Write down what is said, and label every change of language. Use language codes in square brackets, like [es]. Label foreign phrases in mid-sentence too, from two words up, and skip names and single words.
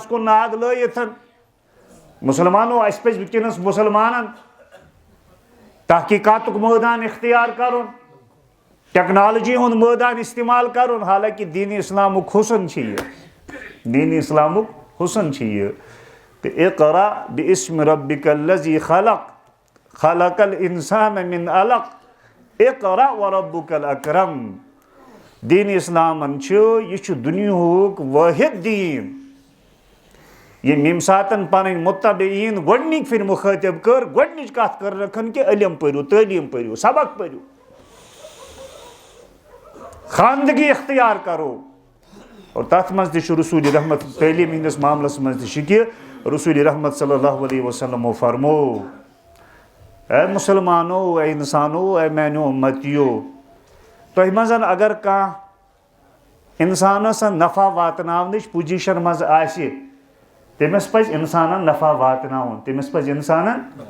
[ks] کُن ناد لٲیِتھ مُسلمانو اَسہِ پَزِ وٕنکیٚنَس مُسلمانن تحقیٖقاتُک مٲدان اختیار کرُن ٹیکنالجی ہُنٛد مٲدان استعمال کرُن حالانکہِ دیٖنِ اِسلامُک حُسن چھُ یہِ دیٖنِ اِسلامُک حُسن چھُ یہِ تہٕ [ar] اقرا بِاسمِ ربِّکَ الذی خلق خلق الانسان من علق اقرا وربک الاکرم [ks] دیٖنِ اِسلامن چھُ یہِ چھُ دُنیہُک وٲحد دیٖن ییٚمۍ ییٚمہِ ساتہٕ پنٕنۍ مُتبعیٖن گۄڈنِکۍ پھِرِ مُخٲطِب کٔر گۄڈنِچ کتھ کٔر رکھن کہِ علم پٔرِو تعلیٖم پٔرِو سبق پٔرِو [ur] خاندگی اختیار کرو اور [ks] تتھ منٛز تہِ چھُ رسوٗلِ رحمت تعلیٖم ہِنٛدِس معاملس منٛز تہِ چھُ کہِ رسوٗلِ رحمت [ar] صلی اللہ علیہ وسلمو [ks] فرموو اے مُسلمانو اے اِنسانو اے میانیو اُمتیو تۄہہِ منٛز اگر کانٛہہ اِنسانس نفع واتناونٕچ پُزِشن منٛز آسہِ تٔمِس پزِ اِنسانن نفع واتناوُن تٔمِس پزِ اِنسانن